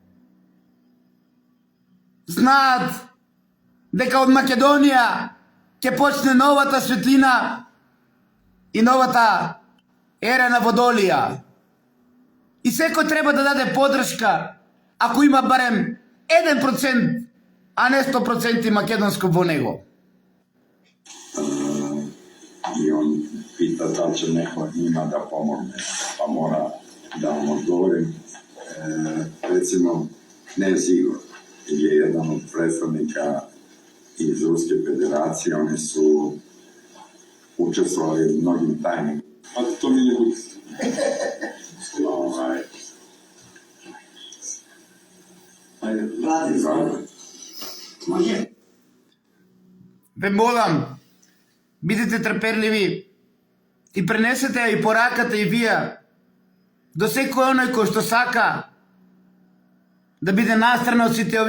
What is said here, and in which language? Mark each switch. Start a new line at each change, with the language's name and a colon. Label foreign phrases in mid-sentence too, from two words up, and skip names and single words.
Macedonian: знаат дека од Македонија ќе почне новата светлина и новата ера на Водолија. И секој треба да даде подршка, ако има барем 1%, а не 100% македонско во него.
Serbian: I on pita da li će neko njima da pomogne, pa mora da vam odgovorim. Recimo, Knez Igor je jedan od predstavnika iz Ruske federacije, oni su učestvovali u mnogim tajnim. A to mi ne bude.
Macedonian: Може? Ве молам, бидете трпеливи и пренесете ја и пораката и вие до секој оној кој што сака да биде настрана од сите